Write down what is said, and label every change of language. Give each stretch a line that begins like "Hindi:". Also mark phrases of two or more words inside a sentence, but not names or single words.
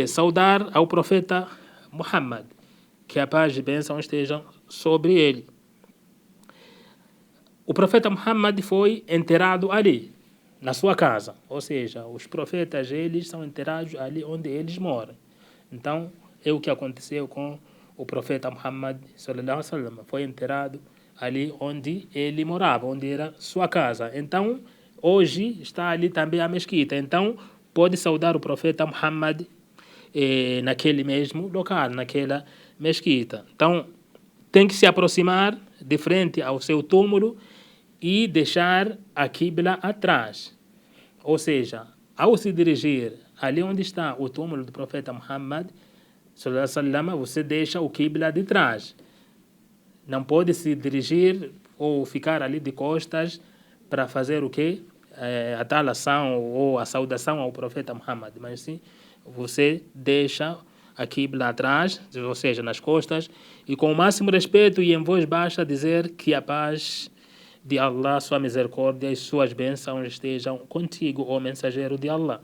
Portuguese: Saudar ao Profeta Muhammad, que a paz e bênção estejam sobre ele. O Profeta Muhammad foi enterrado ali, na sua casa. Ou seja, os profetas, eles são enterrados ali onde eles moram. Então, é o que aconteceu com o Profeta Muhammad
Arabic: صلى الله عليه وسلم.
Portuguese: Foi enterrado ali onde ele morava, onde era sua casa. Então, hoje está ali também a mesquita. Então, pode saudar o Profeta Muhammad naquele mesmo local, naquela mesquita. Então, tem que se aproximar de frente ao seu túmulo e deixar a Qibla atrás. Ou seja, ao se dirigir ali onde está o túmulo do Profeta Muhammad
Arabic: صلى الله عليه وسلم,
Portuguese: você deixa o Qibla de trás. Não pode se dirigir ou ficar ali de costas para fazer o quê? A tal ação ou a saudação ao Profeta Muhammad. Mas sim, você deixa a Qibla atrás, ou seja, nas costas, e com o máximo respeito e em voz baixa dizer que a paz de Allah, sua misericórdia e suas bênçãos estejam contigo, ó mensageiro de Allah.